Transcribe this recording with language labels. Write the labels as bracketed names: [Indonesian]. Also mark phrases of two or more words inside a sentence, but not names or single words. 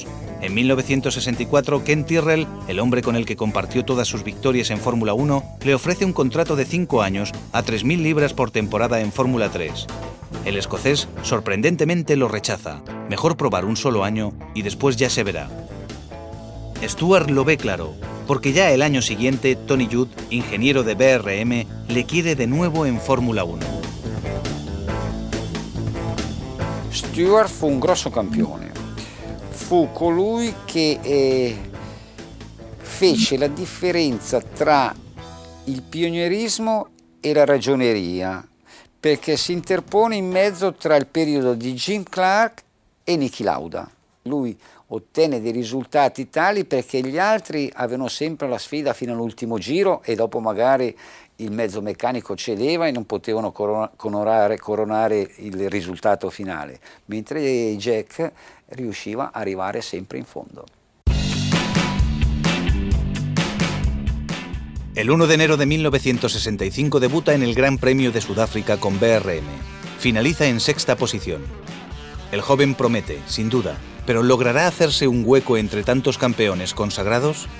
[Spanish] En 1964, Ken Tyrrell, el hombre con el que compartió todas sus victorias en Fórmula 1, le ofrece un contrato de 5 años a 3.000 libras por temporada en Fórmula 3. El escocés sorprendentemente lo rechaza. Mejor probar un solo año y después ya se verá. Stewart lo ve claro, porque ya el año siguiente Tony Judd, ingeniero de BRM, le quiere de nuevo en Fórmula 1. [Italian] Stewart fu un grosso campione, fu colui che fece la differenza tra il pionierismo e la ragioneria, perché si interpone in mezzo tra il periodo di Jim Clark e Niki Lauda. Lui ottenne dei risultati tali perché gli altri avevano sempre la sfida fino all'ultimo giro e dopo magari il mezzo meccanico cedeva e non potevano coronare il risultato finale, mentre Jack riusciva a arrivare sempre in fondo. [Spanish] El 1 de enero de 1965 debuta en el Gran Premio de Sudáfrica con BRM. Finaliza en 6ª posición. El joven promete, sin duda, pero ¿logrará hacerse un hueco entre tantos campeones consagrados?